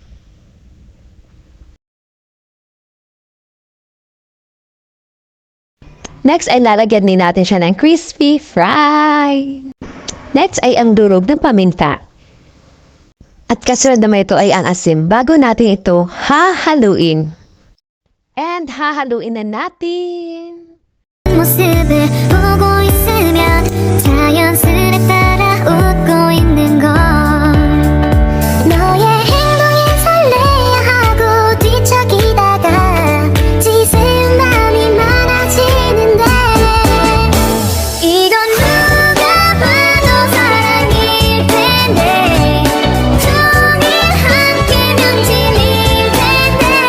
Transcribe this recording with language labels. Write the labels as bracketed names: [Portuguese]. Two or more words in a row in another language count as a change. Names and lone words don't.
[Filipino] Next ay lalagyan din natin siya ng [English] crispy fry. [Filipino] Next ay ang durog ng paminta. At kasunod naman ito ay ang asim. Bago natin ito hahaluin. And hahaluin na natin. [Korean] 모습을 보고 있으면 자연스레 따라 웃고 있는 걸 너의 행동에 설레야 하고 뒤척이다가 지새운 맘이 많아지는데 이건 누가 봐도 사랑일 텐데 종일 함께면 질릴 텐데